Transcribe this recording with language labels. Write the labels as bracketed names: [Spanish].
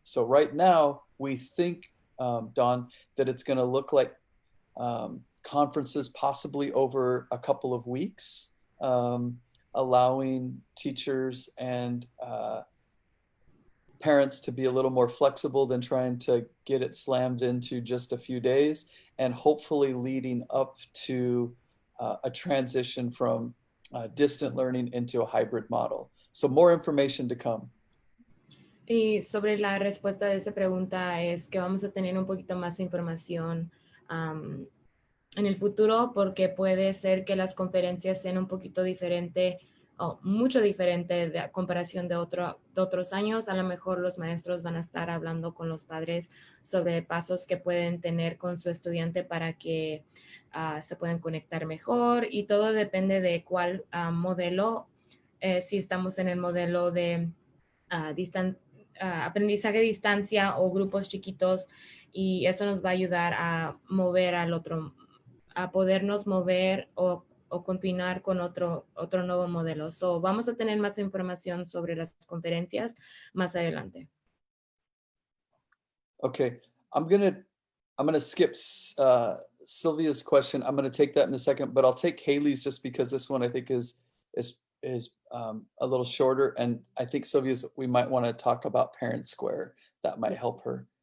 [English] So right now, we think, Dawn, that it's going to look like conferences possibly over a couple of weeks, allowing teachers and parents to be a little more flexible than trying to get it slammed into just a few days, and hopefully leading up to a transition from distant learning into a hybrid model. So more information to come. [Spanish] Y sobre la respuesta de esa pregunta es que vamos a tener un poquito más de información en el futuro, porque puede ser que las conferencias sean un poquito diferente o mucho diferente de a comparación de otros años. A lo mejor los maestros van a estar hablando con los padres sobre pasos que pueden tener con su estudiante para que se puedan conectar mejor, y todo depende de cuál modelo. Si estamos en el modelo de aprendizaje a distancia o grupos chiquitos, y eso nos va a ayudar a mover al otro, a podernos mover o continuar con otro nuevo modelo. So, vamos a tener más información sobre las conferencias más adelante. [English] Okay, I'm gonna skip Sylvia's question. I'm gonna take that in a second, but I'll take Haley's just because this one I think is a little shorter, and I think Sylvia's, we might want to talk about Parent Square. That might help her.